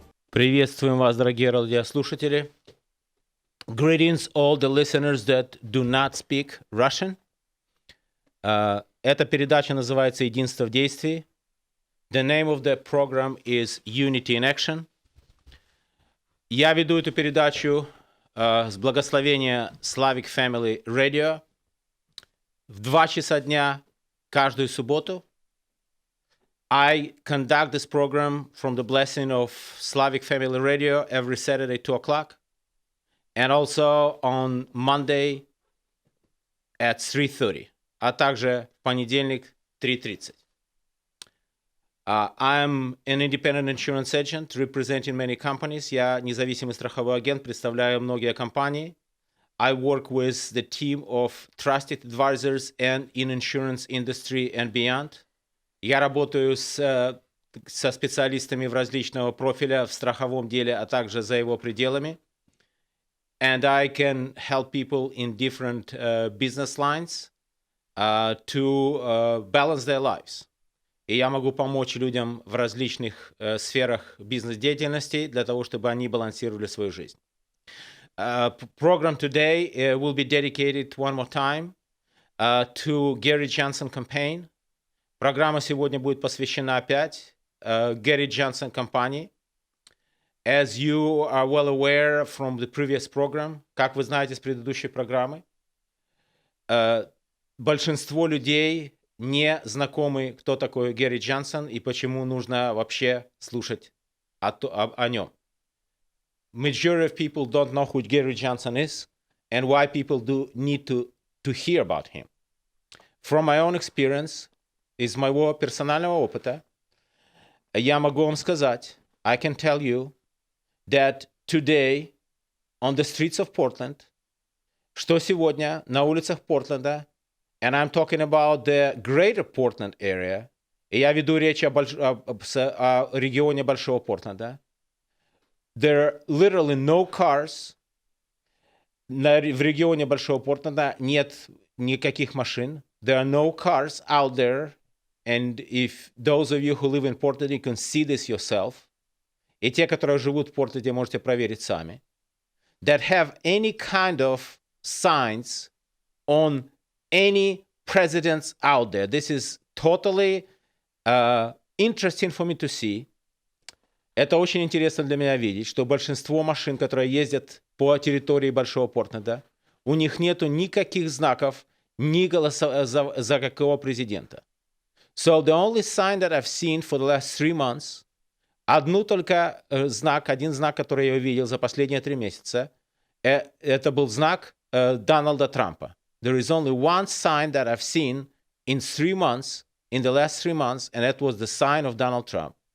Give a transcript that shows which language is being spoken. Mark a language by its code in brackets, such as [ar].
[ru] Приветствуем вас, дорогие радиослушатели. [en] Greetings all the listeners that do not speak Russian. [ru] Эта передача называется «Единство в действии». [en] The name of the program is Unity in Action. [ru] Я веду эту передачу с благословения Slavic Family Radio в 2 часа дня каждую субботу. [en] I conduct this program from the blessing of Slavic Family Radio every Saturday, 2 o'clock, and also on Monday at 3:30, [ru] а также в понедельник 3:30. [en] I'm an independent insurance agent representing many companies. [ru] Я независимый страховой агент, представляю многие компании. [en] I work with the team of trusted advisors and in insurance industry and beyond. [ru] Я работаю со специалистами в различного профиля в страховом деле, а также за его пределами. [en] And I can help people in different business lines to balance their lives. [ru] И я могу помочь людям в различных сферах бизнес-деятельности для того, чтобы они балансировали свою жизнь. [en] Program today will be dedicated one more time to Gary Johnson campaign. [ru] Программа сегодня будет посвящена опять Gary Johnson Компании. [en] As you are well aware from the previous program, [ru] как вы знаете с предыдущей программы, большинство людей не знакомы, кто такой Гэри Джонсон и почему нужно вообще слушать о нем. [en] Majority of people don't know who Gary Johnson is and why people do need to hear about him. From my own experience, [ru] из моего персонального опыта, я могу вам сказать, [en] I can tell you that today on the streets of Portland, [ru] что сегодня на улицах Портленда, [en] and I'm talking about the greater Portland area, [ru] и я веду речь о регионе Большого Портленда, [en] there are literally no cars, [ru] в регионе Большого Портленда нет никаких машин, [en] there are no cars out there. And if those of you who live in Portland, you can see this yourself. [ru] И те, которые живут в Портленде, можете проверить сами. [en] That have any kind of signs on any presidents out there. This is totally interesting for me to see. [ru] Это очень интересно для меня видеть, что большинство машин, которые ездят по территории Большого Портленда, у них нету никаких знаков ни голоса за какого президента. [en] So the only sign that I've seen for the last 3 months, [ru] один знак, который я увидел за последние 3 месяца, это был знак Дональда Трампа. [en] There is only one sign that I've seen in the last 3 months, and that was the sign of Donald Trump.